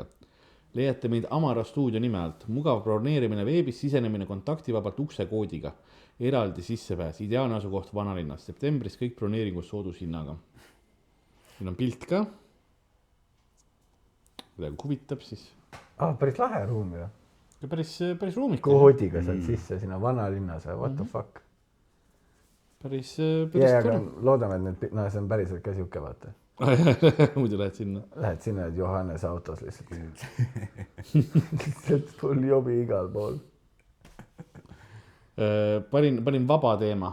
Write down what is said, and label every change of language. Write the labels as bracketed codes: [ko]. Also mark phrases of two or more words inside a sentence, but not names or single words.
[et] Leiate meid Amara stuudio nime alt. Mugav broneerimine veebis, sisenemine kontaktivabalt uksekoodiga. Eraldi sissepääs, ideaalne asukoht vanalinnas. Septembris kõik broneeringud soodushinnaga. Siin on pilt ka. Kuidagi huvitab siis. Päris lahe ruum ju. Päris ruumik. Koodiga saad sisse sinna vanalinnas. [en] What the fuck? [et] Päris aga loodame, et need, see on päriselt ka siuke, vaata. Muidu lähed sinna. Lähed sinna, et Johannes autos lihtsalt. Lihtsalt [en] full jobi [et] igal pool. Panin vaba teema.